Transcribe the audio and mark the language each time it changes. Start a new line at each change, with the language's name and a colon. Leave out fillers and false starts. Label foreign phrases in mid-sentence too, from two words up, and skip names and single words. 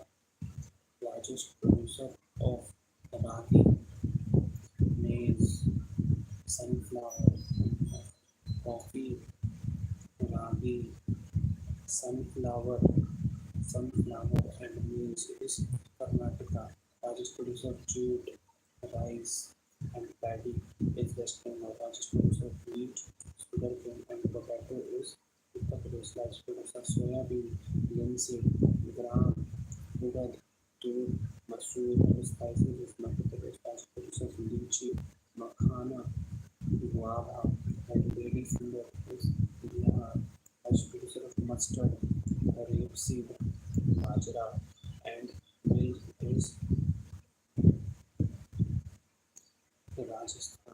English: Largest producer of ragi, maize, sunflower, coffee, ragi, sunflower and maize is Karnataka. Largest producer of jute, rice and paddy is West Bengal. Largest producer of wheat, sugarcane and potato is Uttar Pradesh. Largest producer of soya bean, linseed, gram, urad, tur, masoor and spices is Madhya Pradesh. Largest producer of lychee, makhana, guava and ladyfinger is Bihar. Largest producer of mustard, rapeseed, bajra and milk is Rajasthan.